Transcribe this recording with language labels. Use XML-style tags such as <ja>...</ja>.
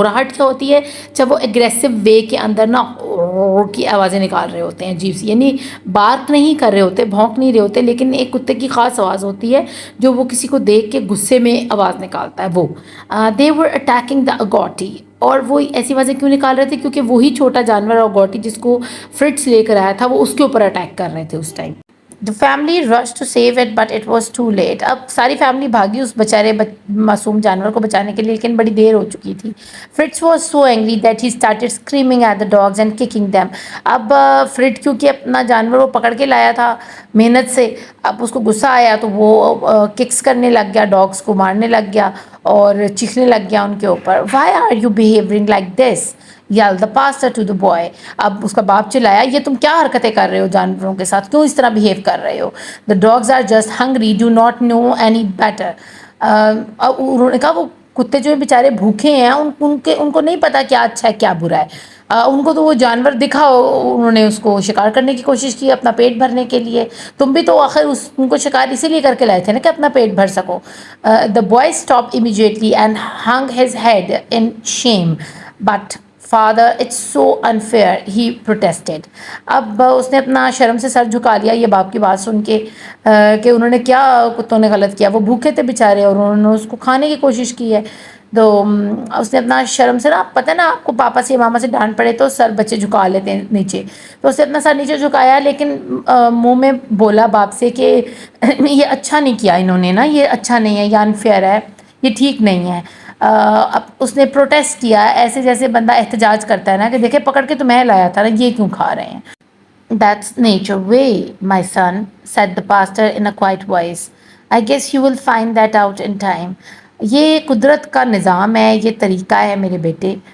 <ur>گھراہٹ کیا ہوتی ہے؟ جب وہ اگریسو وے کے اندر نا کی آوازیں نکال رہے ہوتے ہیں عجیب سی, یعنی بارک نہیں کر رہے ہوتے, بھونک نہیں رہے ہوتے, لیکن ایک کتے کی خاص آواز ہوتی ہے جو وہ کسی کو دیکھ کے غصے میں آواز نکالتا ہے وہ.</ur> <en>They were attacking the اگوٹی.</en> <ur>اور وہ ایسی آوازیں کیوں نکال رہے تھے؟ کیونکہ وہی چھوٹا جانور اگوٹی جس کو فرٹس لے کر آیا تھا وہ اس کے اوپر اٹیک کر رہے تھے اس time.</ur> <en>The family rushed to save it but it was too late.</en> <ur>اب ساری فیملی بھاگی اس بیچارے معصوم جانور کو بچانے کے لیے, لیکن بڑی دیر ہو چکی تھی.</ur> <en>Fritz was so angry that he started screaming at the dogs and kicking them.</en> <ur>اب فرٹ کیونکہ اپنا جانور وہ پکڑ کے لایا تھا محنت سے, اب اس کو غصہ آیا تو وہ ککس کرنے لگ گیا, ڈاگس کو مارنے لگ گیا اور چیخنے لگ گیا ان کے اوپر.</ur> <en>Why are you behaving like this? yelled the pastor to the boy.</en> <ur>اب اس کا باپ چلایا, یہ تم کیا حرکتیں کر رہے ہو جانوروں کے ساتھ, کیوں اس طرح بیہیو کر رہے ہو؟</ur> <en>The dogs are just hungry, do not know any better.</en> <ur>انہوں نے کہا وہ کتے جو بیچارے بھوکے ہیں ان کو نہیں پتا کیا اچھا ہے کیا برا ہے. ان کو تو وہ جانور دکھا, انہوں نے اس کو شکار کرنے کی کوشش کی اپنا پیٹ بھرنے کے لیے. تم بھی تو آخر ان کو شکار اسی لیے کر کے لائے تھے نا کہ اپنا پیٹ بھر سکو.</ur> <en>The boy stopped immediately and hung his head in shame. But father, it's so unfair, he protested.</en> <ur>اب اس نے اپنا شرم سے سر جھکا لیا یہ باپ کی بات سن کے کہ انہوں نے کیا کتوں نے غلط کیا, وہ بھوکے تھے بیچارے اور انہوں نے اس کو کھانے کی کوشش کی ہے. تو اس نے اپنا شرم سے نا, پتہ نا آپ کو پاپا سے ماما سے ڈانٹ پڑے تو سر بچے جھکا لیتے ہیں نیچے, تو اس نے اپنا سر نیچے جھکایا لیکن منہ میں بولا باپ سے کہ یہ اچھا نہیں کیا انہوں نے نا, یہ اچھا نہیں ہے, یہ انفیئر ہے, یہ ٹھیک نہیں ہے. اب اس نے پروٹیسٹ کیا ایسے جیسے بندہ احتجاج کرتا ہے نا کہ دیکھیں پکڑ کے تو میں لایا تھا نا, یہ کیوں کھا رہے ہیں.</ur> <en>That's nature way, my son, said the pastor in a quiet voice. I guess you will find that out in time.</en> <ur>یہ قدرت کا نظام ہے, یہ طریقہ ہے میرے بیٹے.</ur>